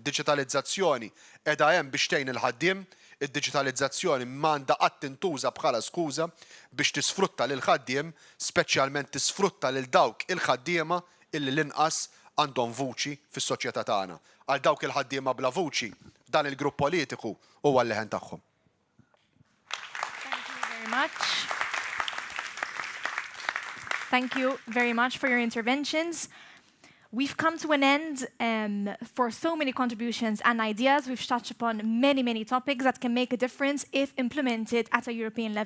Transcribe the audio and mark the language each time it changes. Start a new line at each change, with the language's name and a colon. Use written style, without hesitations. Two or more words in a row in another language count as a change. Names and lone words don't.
Maltese: Id-diġitalizzazzjoni qiegħda hemm biex tgħin il-ħaddiem, id-diġitalizzazzjoni m'għandha qatt tintuża bħala skuża biex tisfrutta lil ħaddiem, speċjalment tisfrutta lil dawk il-ħaddiema illi l-inqas għandhom vuċi fis-soċjetà tagħna. Għal dawk il-ħaddiema bla vuċi dan il-grupp politiku huwa l-leħen tagħhom.
English: Thank you very much for your interventions. We've come to an end for so many contributions and ideas. We've touched upon many, many topics that can make a difference if implemented at a European level.